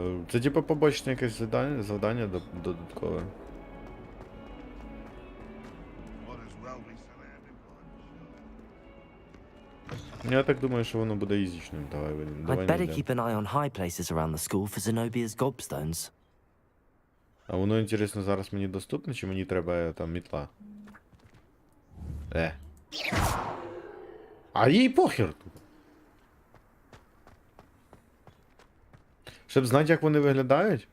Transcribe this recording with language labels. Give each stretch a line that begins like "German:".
Ukrainian: Це типу побочне якесь завдання додаткове. Я так думаю, що воно буде ізічним. Давай
English: I'd better
Ukrainian: йдемо.
English: keep an eye on high places around the school for Zenobia's gobstones.
Ukrainian: А воно, інтересно, зараз мені доступне, чи мені треба там мітла? А їй похер тут. Щоб знати, як вони виглядають?